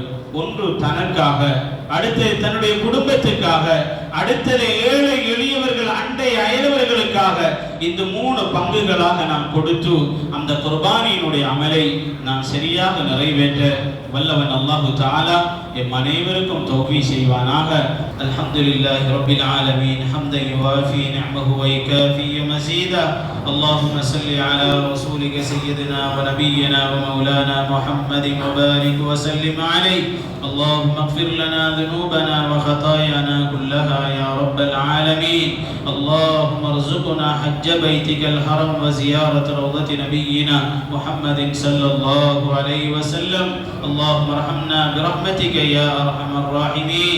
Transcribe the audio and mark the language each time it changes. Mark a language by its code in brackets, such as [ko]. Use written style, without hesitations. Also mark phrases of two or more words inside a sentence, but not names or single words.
[ta] ஒன்று தனக்காக, அடுத்தது தன்னுடைய குடும்பத்துக்காக, அடுத்தது ஏழை எளியவர்கள் அண்டை அயலவர்களுக்காக, இந்த 3 பங்குகளாக நாம் கொடுத்து அந்த குர்பானியினுடைய அமலை நாம் சரியாக நிறைவேற்ற வல்லவன் [ar] الله تعالى [ta] எம் அனைவருக்கும் தௌஃபீக் செய்வானாக. [ar] الحمد لله رب العالمين حمدا يوافي نعمه ويكافئ مزيده. اللهم صل على رسولك سيدنا ونبينا ومولانا محمد وبارك وسلم عليه. اللهم اغفر لنا ذنوبنا وخطايانا كلها يا رب العالمين. اللهم ارزقنا حج بيتك الحرم وزيارة روضة نبينا محمد صلى الله عليه وسلم. اللهم ارحمنا برحمتك يا أرحم الراحمين.